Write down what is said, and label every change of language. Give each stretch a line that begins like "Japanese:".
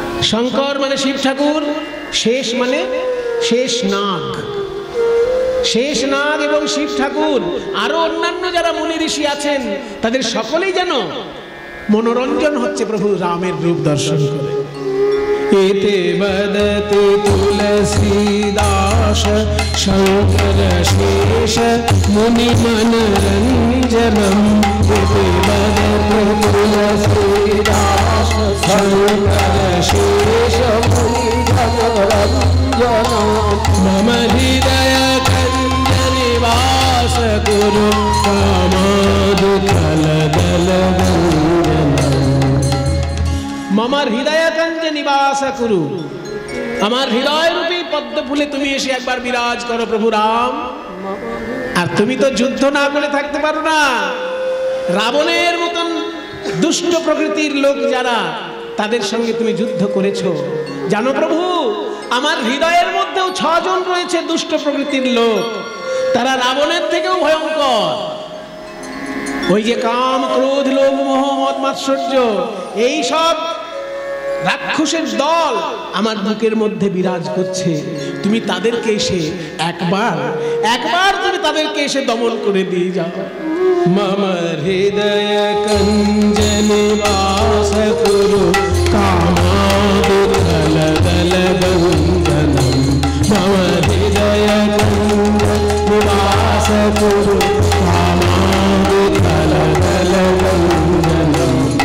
Bangla: শঙ্কর মানে শিব ঠাকুর, শেষ মানে শেষ নাগ। শেষ নাগ এবং শিব ঠাকুর আরো অন্যান্য যারা মুনি ঋষি আছেন, তাদের সকলেই যেন মনোরঞ্জন হচ্ছে প্রভু রামের রূপ দর্শন করে।
Sanskrit: एते वदति तुलसीदास शंकर शेष मुनि मनरंजनम, एते वदति तुलसीदास शंकर शेष मुनि मनरंजनम, मम हृदय कंज निवास कुरु कामादुकल दल মামার হৃদয়াকাঞ্জে নিবাস করু,
Bangla: আমার হৃদয় রূপী পদ্ম ফুলে তুমি এসে একবার বিরাজ করো প্রভু রাম। আর তুমি তো যুদ্ধ না করে থাকতে পারো না। রাবণের মতন দুষ্ট প্রকৃতির লোক যারা, তাদের সঙ্গে তুমি যুদ্ধ করেছো। জানো প্রভু, আমার হৃদয়ের মধ্যেও 6 জন রয়েছে দুষ্ট প্রকৃতির লোক, তারা রাবণের থেকেও ভয়ঙ্কর। ওই যে কাম ক্রোধ লোভ মোহ মদ মাৎসর্য, এই সব রাক্ষসের দল আমার বুকের মধ্যে বিরাজ করছে। তুমি তাদেরকে এসে একবার তুমি তাদেরকে এসে দমন করে দিয়ে যাও।
Sanskrit: मम हृदय कंज निवास कुरु कामादुकल दल बंधनम, मम हृदय कंज निवास कुरु कामादुकल दल बंधनम,